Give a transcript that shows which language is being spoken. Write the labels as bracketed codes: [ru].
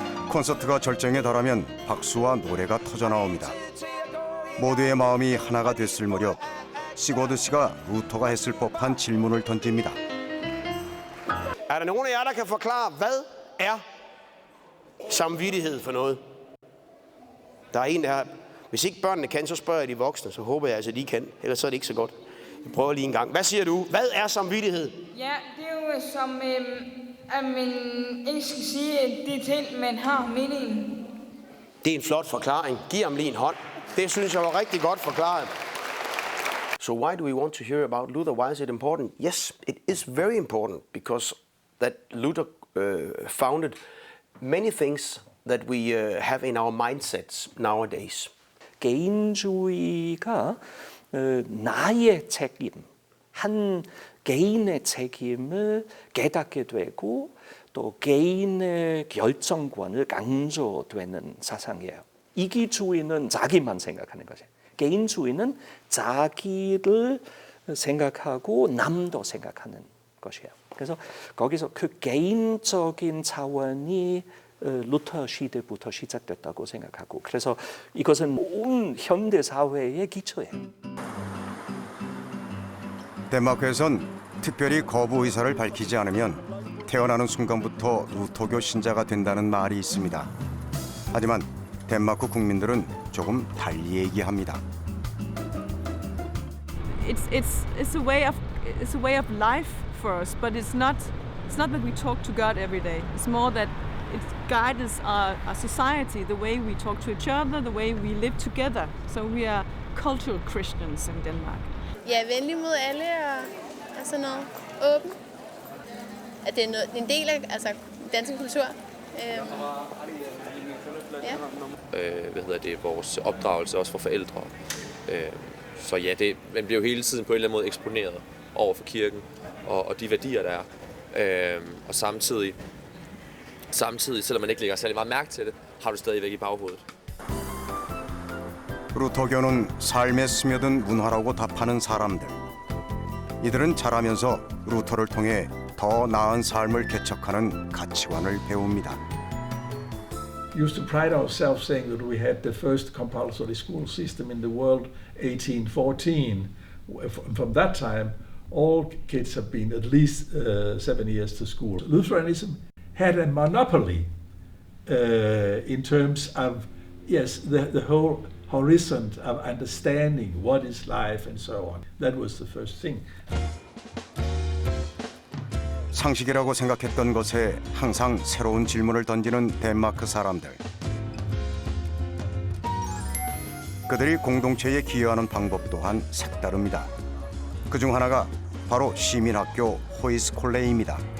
[ko] 콘서트가 절정에 달하면 박수와 노래가 터져나옵니다. 모두의 마음이 하나가 됐을 무렵 시고드 씨가 루터가 했을 법한 질문을 던집니다. [da] Er der nogen af jer, der kan forklare, hvad er samvittighed for noget? Der er en, der hvis ikke børnene kan, så spørger jeg de voksne, så håber jeg altså, de kan. Ellers så er det ikke så godt. Vi prøver lige en gang. Hvad siger du? Hvad er samvittighed? Ja, det er jo som, at man ikke skal sige det til, man har meningen. Det er en flot forklaring. Giv ham lige en hånd. Det synes jeg var rigtig godt forklaret. [en] So why do we want to hear about Luther? Why is it important? Yes, it is very important because that Luther founded many things that we have in our mindsets nowadays. [ko] 개인주의가 나의 책임, 한 개인의 책임을 깨닫게 되고 또 개인의 결정권을 강조되는 사상이에요. 이기주의는 자기만 생각하는 거죠. 개인주의는 자기를 생각하고 남도 생각하는 것이에요. 그래서 거기서 그 개인적인 차원이 루터 시대부터 시작됐다고 생각하고 그래서 이것은 온 현대 사회의 기초예요. 덴마크에선 특별히 거부 의사를 밝히지 않으면 태어나는 순간부터 루터교 신자가 된다는 말이 있습니다. 하지만 덴마크 국민들은 조금 달리 얘기합니다. [en] It's a way of life for us, but it's not that we talk to God every day. It's more that it guides our society, the way we talk to each other, the way we live together. So we are cultural Christians in Denmark. [da] Ja, venlig mod alle og sådan noget. Åben. At det er en del af dansk kultur. Ja. Vores opdragelse også for forældre. Så ja, man bliver jo hele tiden på en eller anden måde eksponeret over for kirken og de værdier, der er. Og samtidig, selvom man ikke lægger særlig meget mærke til det, har du stadigvæk i baghovedet. [ko] 루터교는 삶에 스며든 문화라고 답하는 사람들. 이들은 자라면서 루터를 통해 더 나은 삶을 개척하는 가치관을 배웁니다. [en] We used to pride ourselves saying that we had the first compulsory school system in the world, 1814. From that time, all kids have been at least 7 years to school. Lutheranism had a monopoly in terms of, yes, the whole horizon of understanding what is life and so on. That was the first thing. [ko] 상식이라고 생각했던 것에 항상 새로운 질문을 던지는 덴마크 사람들. 그들이 공동체에 기여하는 방법 또한 색다릅니다. 그중 하나가 바로 시민학교 호이스콜레입니다.